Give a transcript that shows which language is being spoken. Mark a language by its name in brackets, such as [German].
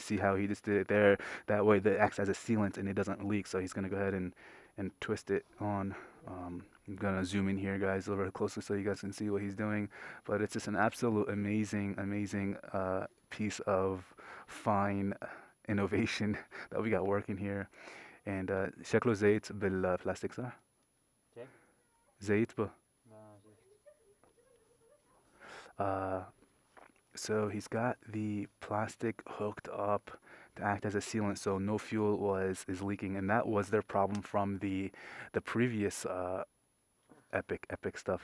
[English] See how he just did it there? That way that acts as a sealant and it doesn't leak. So he's gonna go ahead and twist it on. I'm gonna zoom in here, guys, a little bit closer so you guys can see what he's doing. But it's just an absolute amazing piece of fine innovation that we got working here. [Arabic] And شكله زيت بالبلاستيك صح؟ زيت به. [English] So he's got the plastic hooked up to act as a sealant, so no fuel is leaking, and that was their problem from the previous epic stuff.